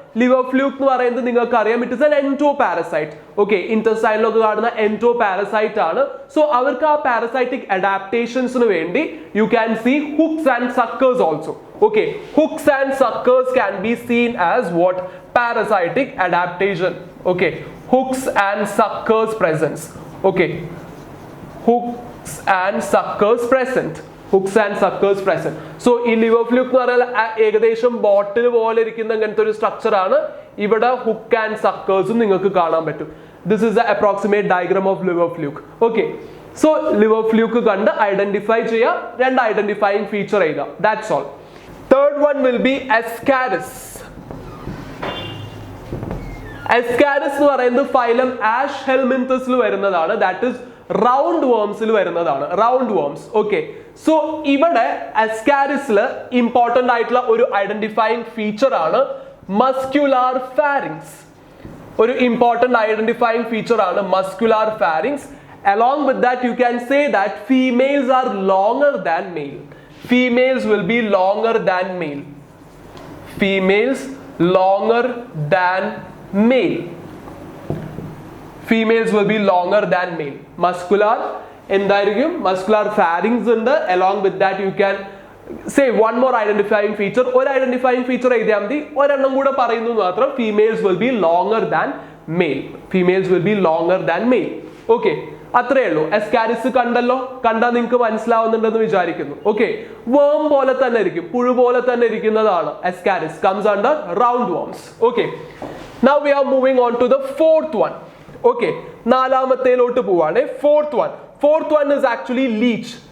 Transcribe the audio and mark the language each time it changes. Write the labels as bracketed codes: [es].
[ml] Liver fluke എന്ന് പറയുന്നത് നിങ്ങൾക്ക് അറിയാം, [en] It is an എൻറ്റോ parasite. [ml] Okay, ഇന്റെസ്റ്റൈനിലൊക്കെ കാണുന്ന എൻറ്റോ പാരസൈറ്റ് ആണ്. [en] so [ml] അവർക്ക് ആ പാരസൈറ്റിക് അഡാപ്റ്റേഷൻസിന് വേണ്ടി [en] You can see hooks and suckers also. Okay, hooks and suckers can be seen as what? Parasitic adaptation. Okay, hooks and suckers presence. Okay, hooks and suckers present. Hooks and suckers present. [ml] So ഈ liver fluke എന്ന് പറഞ്ഞാൽ ഏകദേശം ബോട്ടിൽ പോലെ ഇരിക്കുന്ന അങ്ങനത്തെ ഒരു structure ആണ്. ഇവിടെ ഹുക്ക് ആൻഡ് സക്കേഴ്സും നിങ്ങൾക്ക് കാണാൻ പറ്റും. [en] This is the approximate diagram of liver fluke. [ml] Okay, so liver fluke കണ്ട് ഐഡന്റിഫൈ ചെയ്യുക, രണ്ട് ഐഡന്റിഫൈയിങ് ഫീച്ചർ എഴുതുക. [en] That's all. Third one will be Ascaris. [ml] എസ്കാരിസ് എന്ന് പറയുന്നത് ഫൈലം ആഷ് ഹെൽമെന്തസിൽ വരുന്നതാണ്. ദാറ്റ് ഇസ് റൗണ്ട് വേംസിൽ വരുന്നതാണ്, റൗണ്ട് വേംസ്. ഓക്കെ, സോ ഇവിടെ അസ്കാരിസിൽ ഇമ്പോർട്ടന്റ് ആയിട്ടുള്ള ഒരു ഐഡന്റിഫൈയിങ് ഫീച്ചർ ആണ് മസ്ക്യുലാർ ഫാരിങ്സ്. ഒരു ഇമ്പോർട്ടന്റ് ഐഡന്റിഫൈയിങ് ഫീച്ചർ ആണ് മസ്ക്യുലാർ pharynx. [en] Along with that, you can say that females are longer than male. Females will be longer than male. Females longer than male. Females will be longer than male. [ml] Muscular എന്തായിരിക്കും? Muscular pharynx ഉണ്ട്. [en] Along with that, you can say one more identifying feature. [ml] ഒരു identifying feature എഴുതിയാൽ മതി. ഒരെണ്ണം കൂടെ പറയുന്നു മാത്രം. [en] Females will be longer than male. Females will be longer than male. [ml] Okay. അത്രേ ഉള്ളൂ. അസ്കാരിസ് കണ്ടല്ലോ, കണ്ടാൽ നിങ്ങൾക്ക് മനസ്സിലാവുന്നുണ്ടെന്ന് വിചാരിക്കുന്നു. ഓക്കെ, വേം പോലെ തന്നെ ഇരിക്കും, പുഴു പോലെ തന്നെ ഇരിക്കുന്നതാണ് Ascaris. [en] Comes under round worms. Okay, now we are moving on to the fourth one. [ml] Okay, നാലാമത്തേലോട്ട് പോവാണ്. [en] Fourth one is actually leech.